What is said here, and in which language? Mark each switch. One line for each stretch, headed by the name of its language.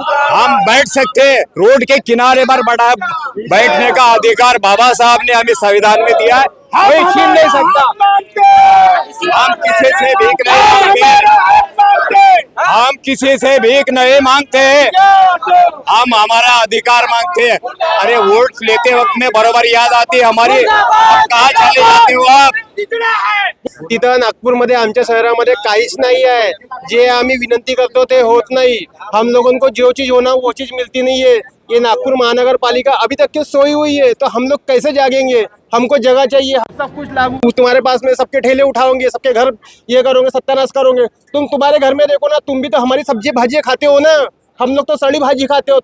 Hindi: हम बैठ सकते हैं रोड के किनारे पर, बड़ा बैठने का अधिकार बाबा साहब ने हमें संविधान में दिया है, कोई छीन नहीं सकता. हम किसी से भीख नहीं मांगेंगे. हम किसी से भीख नहीं मांगते हैं, हम हमारा अधिकार मांगते हैं। अरे वोट लेते वक्त में बरोबर याद आती है हमारी, अब कहाँ चले जाते हो आप?
Marathi: तिथं नागपूरमध्ये आमच्या शहरामध्ये काहीच नाही आहे। जे आम्ही विनंती करतो ते होत नाही।
Hindi: हम लोगों को जो चीज होना वो चीज मिलती नहीं है। ये नागपुर महानगर पालिका अभी तक क्यों सोई हुई है, तो हम लोग कैसे जागेंगे? हमको जगह चाहिए, सब कुछ लागू तुम्हारे पास में, सबके ठेले उठाओगे, सबके घर ये करोगे, सत्यानाश करोगे। तुम्हारे घर में देखो ना, तुम भी तो हमारी सब्जी भाजी खाते हो ना, हम लोग तो सड़ी भाजी खाते हो।